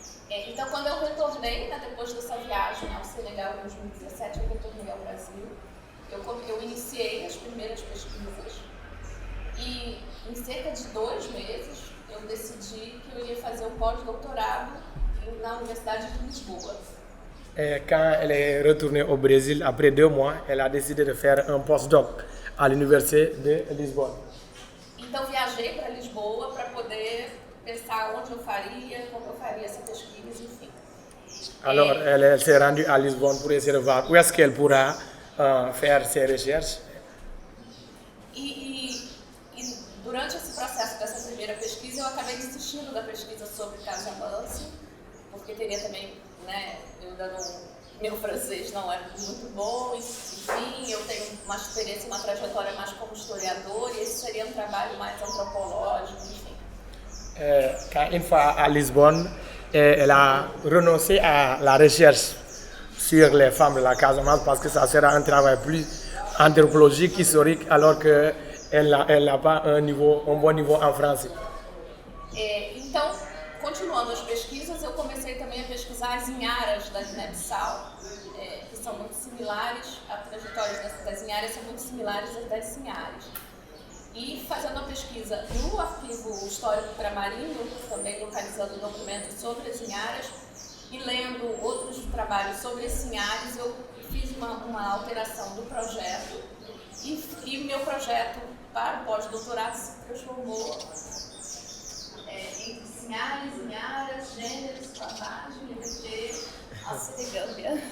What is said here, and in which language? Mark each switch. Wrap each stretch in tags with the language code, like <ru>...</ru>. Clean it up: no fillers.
<pt>Então, quando eu retornei, depois dessa viagem ao Senegal em 2017, eu retornei ao Brasil, eu iniciei as primeiras pesquisas e em cerca de 2 meses eu decidi que eu iria fazer o pós-doutorado na Universidade de Lisboa.</pt> <fr>Et quand elle est retournée au Brésil, après 2 mois, elle a décidé de faire un postdoc à l'Université de Lisbonne.</fr> <pt>Então, viajei para Lisboa para poder pensar onde eu faria, como eu faria essa pesquisa, enfim.</pt> <fr>Alors, elle s'est rendue à Lisbonne pour essayer de voir où est-ce qu'elle pourra faire ses recherches.</fr> <pt>E durante esse processo dessa primeira pesquisa, eu acabei desistindo da pesquisa sobre Casamance, porque teria também, né, meu francês não é muito bom, enfim, eu tenho uma experiência, uma trajetória mais como historiador, e esse seria um trabalho mais antropológico, enfim.</pt> <fr>Quand une fois à Lisbonne, elle a renoncé à la recherche sur les femmes de la Casamance parce que ça sera un travail plus anthropologique, historique, alors qu'elle n'a pas un bon niveau en français.</fr> <pt>Então, continuando as pesquisas, eu comecei também a pesquisar as inharas da Guiné-Bissau, que são muito similares, a trajetória das inharas são muito similares às das Sinhares. E fazendo a pesquisa no arquivo histórico Tramarino, também localizando documentos sobre as inharas e lendo outros trabalhos sobre as Sinhares, eu fiz uma alteração do projeto e meu projeto para o pós-doutorado se transformou em Sinhares, inharas, gênero, esclavagem, LGBT, Sénégambia.</pt>